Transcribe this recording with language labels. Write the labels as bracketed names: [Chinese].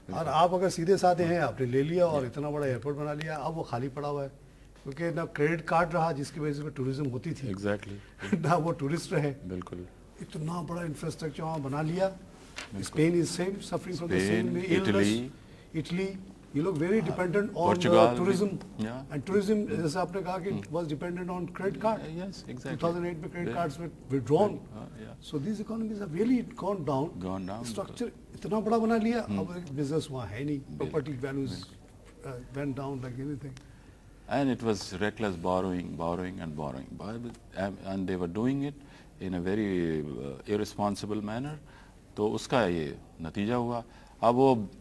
[Urdu] اور آپ اگر سیدھے سادھے ہیں, آپ نے لے لیا اور اتنا بڑا ایئرپورٹ بنا لیا, اب وہ خالی پڑا ہوا ہے کیونکہ نہ کریڈٹ کارڈ رہا جس کی وجہ سے ٹوریزم ہوتی تھی, نہ وہ ٹورسٹ رہے. بالکل. اتنا بڑا انفراسٹرکچر وہاں بنا لیا. [English] Spain is same suffering from the same illness. Italy you look very dependent on tourism, and tourism [Urdu] جیسے آپ نے کہا کہ [English] was dependent on credit card. Yes, exactly. 2008 میں credit cards were withdrawn. So these economies have really gone down. [Urdu] Structure اتنا بڑا بنا لیا, اب business وہاں ہے نہیں, [English] property values went down like anything. And it was reckless borrowing, and they were doing it in a very irresponsible manner. [Urdu] تو اس کا یہ نتیجہ ہوا. اب وہ